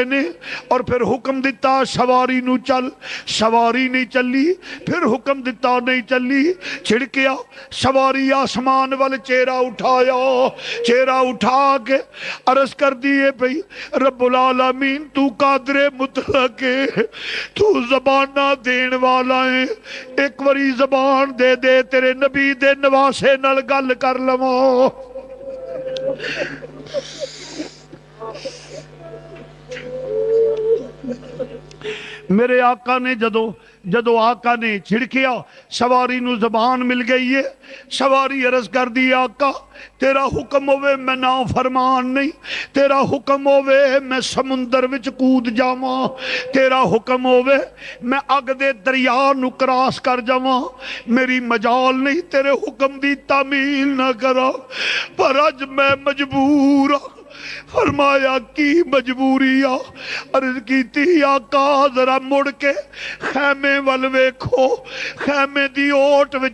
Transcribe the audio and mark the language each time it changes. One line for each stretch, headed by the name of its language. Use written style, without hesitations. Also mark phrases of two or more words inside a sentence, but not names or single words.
Punjabi: نے، اور پھر حکم دیتا سواری نو چل، سواری نہیں چلی، پھر حکم دیتا نہیں چلی، چھڑکیا سواری آسمان والے چہرہ اٹھایا، چہرہ اٹھا کے عرض کر دیے بھئی رب العالمین تو قادر مطلق ہے، تو زبانہ دین والا ہے، ایک وری زبان دے دے تیرے نبی دے نواسے نال گل کر لواں۔ میرے آقا نے جدو جدو آقا نے چھڑکیا سواری نو زبان مل گئی ہے. سواری عرض کر دی آقا تیرا حکم ہوئے میں نا فرمان نہیں, تیرا حکم ہوئے میں سمندر وچ کود جاواں, تیرا حکم ہوئے میں اگ دے دریا نو کراس کر جاواں, میری مجال نہیں تیرے حکم دی تعمیل نہ کرا, پر اج میں مجبور ہاں. فرمایا کی مجبوری آ؟ عرض کیتی آقا ذرا مڑ کے خیمے ول ویکھو, خیمے دی اوٹ وچ